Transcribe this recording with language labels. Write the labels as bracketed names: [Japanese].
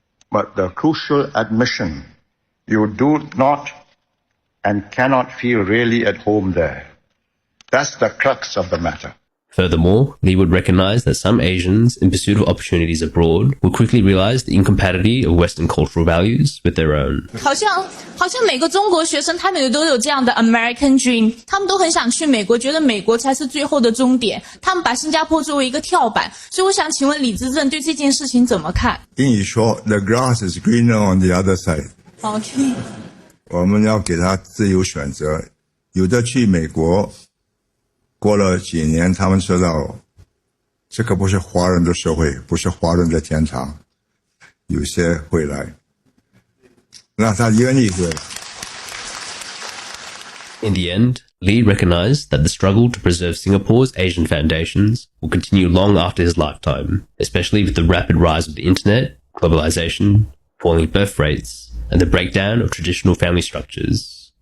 [English] But the crucial admission, you do not and cannot feel really at home there. That's the crux of the matter. Furthermore, Lee would recognize that some Asians, in pursuit of opportunities abroad, would quickly realize the incompatibility of Western cultural values with their own. [Chinese] 好像每个中国学生他们都有这样的 [English] American dream， [Chinese] 他们都很想去美国，觉得美国才是最后的终点，他们把新加坡作为一个跳板。所以我想请问李执政对这件事情怎么看？英语说 [English] "The grass is greener on the other side"。 OK， [Chinese] 我们要给他自由选择，有的去美国。过了几年，他们知道这个不是华人的社会，不是华人的天堂，有些会来，那他愿意回来。 [English] In the end, Lee recognized that the struggle to preserve Singapore's Asian foundations will continue long after his lifetime, especially with the rapid rise of the internet, globalization, falling birth rates, and the breakdown of traditional family structures.